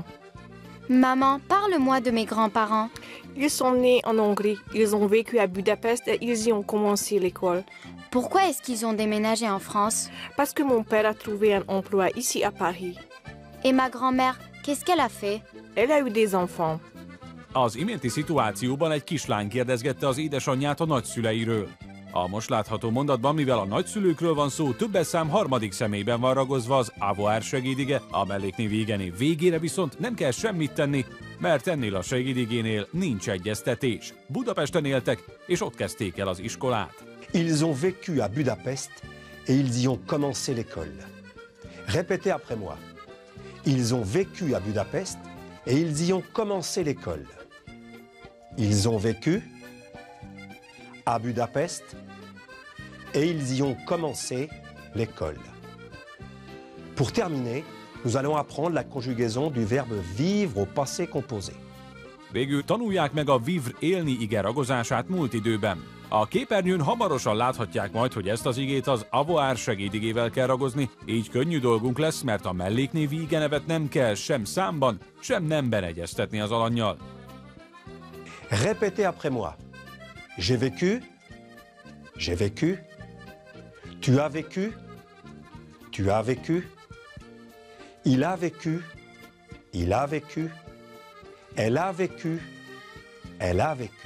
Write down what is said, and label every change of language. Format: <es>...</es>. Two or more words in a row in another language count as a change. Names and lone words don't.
<fr>Maman, parle-moi de mes grands-parents. Ils sont nés en Hongrie. Ils ont vécu à Budapest et ils y ont commencé l'école. Pourquoi est-ce qu'ils ont déménagé en France? Parce que mon père a trouvé un emploi ici à Paris. Et ma grand-mère, qu'est-ce qu'elle a fait? Elle a eu des enfants.</fr> <hu>Az iménti szituációban egy kislány kérdezgette az édesanyját a nagyszüleiről. A most látható mondatban, mivel a nagyszülőkről van szó, többes szám harmadik személyben van ragozva az avoir segédige, a melléknévi igenév végére viszont nem kell semmit tenni, mert ennél a segédigénél nincs egyeztetés. Budapesten éltek, és ott kezdték el az iskolát.</hu> <fr>Ils ont vécu à Budapest et ils y ont commencé l'école. Répétez après moi. Ils ont vécu à Budapest et ils y ont commencé l'école. Ils ont vécu à Budapest et ils y ont commencé l'école. Pour terminer, nous allons apprendre la conjugaison du verbe vivre au passé composé.</fr> <hu>Végül tanulják meg a vivre élni ige ragozását múlt időben. A képernyőn hamarosan láthatják majd, hogy ezt az igét az avoir segédigével kell ragozni, így könnyű dolgunk lesz, mert a melléknévi igenevet nem kell sem számban, sem nemben egyeztetni az alannyal.</hu> <fr>Répétez après moi. J'ai vécu, j'ai vécu, tu as vécu, tu as vécu, il a vécu, il a vécu, elle a vécu, elle a vécu.</fr>